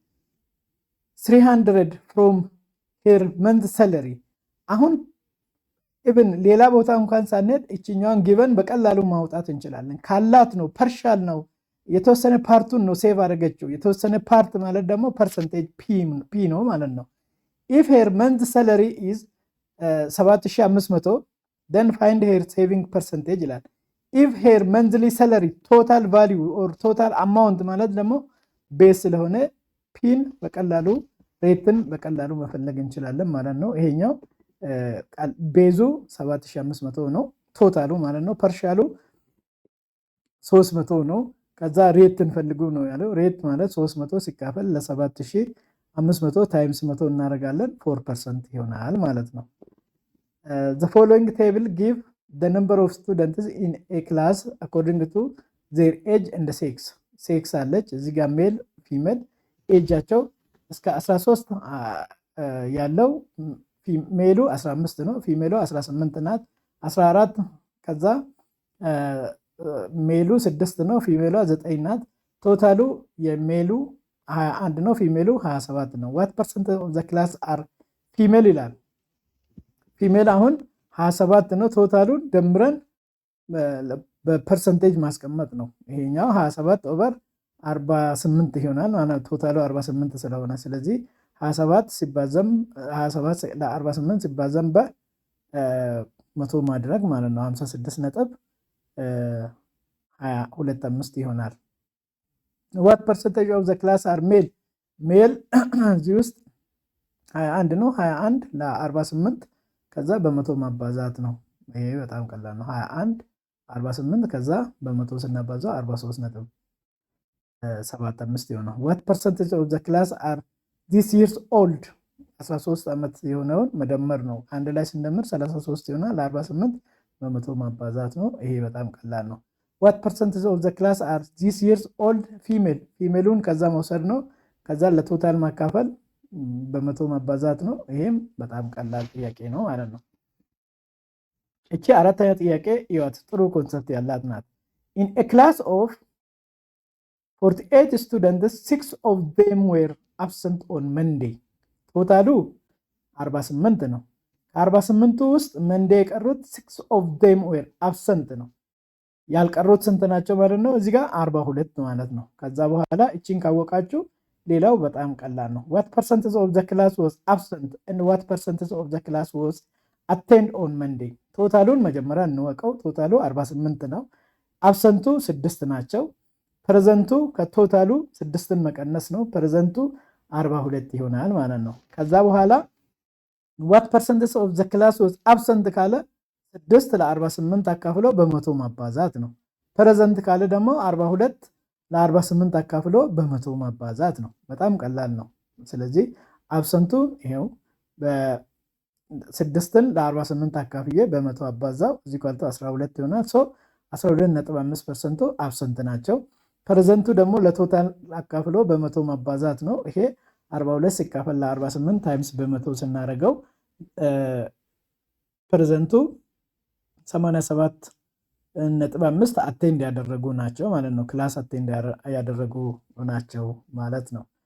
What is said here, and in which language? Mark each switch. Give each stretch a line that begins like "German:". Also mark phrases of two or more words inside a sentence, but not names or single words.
Amharic: 300
English: from her month salary።
Amharic: አሁን ኢቭን ሌላ ቦታ እንኳን ሳንሄድ እችኛዋን ጊቨን በቀላሉ ማውጣት እንችላለን። ካላት ነው፣ ፐርሻል ነው፣ የተወሰነ ፓርቱን ነው ሴቭ አደረገችው። የተወሰነ ፓርት ማለት ደግሞ
English: percentage P
Amharic: ነው ማለት ነው።
English: if her month salary is
Amharic: 7500
English: then find her saving percentage
Amharic: ይላል።
English: if her monthly salary total value or total amount
Amharic: ማለት ደግሞ ቤዝ ስለሆነ ፒን በቀላሉ ሬትን በቀላሉ መፈለግ እንችላለን ማለት ነው። ይሄኛው ቤዙ 7500 ነው ቶታሉ ማለት ነው። ፐርሻሉ 300 ነው። ከዛ ሬትን ፈልጉ ነው ያለው። ሬት ማለት 300 ሲካፈል ለ7500 ታይምስ 100 እናደርጋለን 4% ይሆናል ማለት ነው።
English: the following table give the number of students in a class according to their age and sex
Amharic: አለች እዚህ ጋር
English: male female
Amharic: ኤጃቸው እስከ 13 ያለው ሜሉ 15 ነው፣ ፊሜሉ 18 ናት። 14 ከዛ ሜሉ 6 ነው፣ ፊሜሉ 9 ናት። ቶታሉ የሜሉ 21 ነው፣ ፊሜሉ 27 ነው።
English: what percent of the class are female
Amharic: ይላል። ፊሜል አሁን 27 ነው። ቶታሉን ደምረን በፐርሰንቴጅ ማስቀመጥ ነው። ይሄኛው 27 ኦቨር 48 ይሆናል ማለት ቶታሉ 48 ስለሆነ ስለዚህ 27 ሲባዛም 27 ለ48 ሲባዛም በ100 ማድረግ ማለት ነው 56.25 ይሆናል።
English: what percentage of the class are male
Amharic: ሜል እዚህ ውስጥ 21 ነው። 21 ለ48 ከዛ በ100 ማባዛት ነው። ይሄ በጣም ቀላል ነው። 21 48 ከዛ በ100 ስናባዛው 43.75 ይሆናል።
English: what percentage of the class are this years old
Amharic: 13 ዓመት የሆነውን መደመር ነው። አንድ ላይ ስንደምር 33 ይሆናል። 48 በ100 ማባዛት ነው። ይሄ በጣም ቀላል ነው።
English: what percentage of the class are this years old female
Amharic: ፊሜሉን ከዛ መውሰድ ነው። ከዛ ለቶታል ማካፈል በ100 ማባዛት ነው። ይሄም በጣም ቀላል ጥያቄ ነው ማለት ነው። እቺ አራተኛ ጥያቄ ይወት ጥሩ ኮንሰፕት ያላት ናት።
English: in a class of
Amharic: 48
English: students 6 of them were absent on Monday
Amharic: ቶታሉ 48 ነው። ከ48ቱ ውስጥ መንዴ የቀሩት
English: 6 of them were absent
Amharic: ነው። ያልቀሩት ስንት ናቸው ማለት ነው? እዚህ ጋር 42 ማለት ነው። ከዛ በኋላ እቺን ካወቃችሁ ሌላው በጣም ቀላል ነው።
English: what percentage of the class was absent and what percentage of the class was attend on Monday
Amharic: ቶታሉን መጀመሪያ እንወቀው። ቶታሉ
English: 48
Amharic: ነው። አብሰንቱ 6 ናቸው። ፕሬዘንቱ ከቶታሉ 6ን መቀነስ ነው። ፕሬዘንቱ 42 ይሆናል ማለት ነው። ከዛ በኋላ
English: what percentage of the class was absent
Amharic: ካለ 6 ለ48 አካፍሎ በ100 ማባዛት ነው። ፕሬዘንት ካለ ደግሞ 42 ለ48 አካፍሎ በ100 ማባዛት ነው። በጣም ቀላል ነው። ስለዚህ አብሰንቱ ይሄው በ6ን ለ48 አካፍዬ በ100 አባዛው እዚህ ኳልቶ 12 ይሆናል። 12.5% አብሰንት ናቸው። ፕሬዘንቱ ደግሞ ለቶታል አካፍሎ በ100 ማባዛት ነው። ይሄ 42 ሲካፈል ለ48 ታይምስ በ100 ስናደርገው ፕሬዘንቱ 87.5 አቴንድ ያደረጉ ናቸው ማለት ነው።
English: class attend
Amharic: ያደረጉ ናቸው ማለት ነው።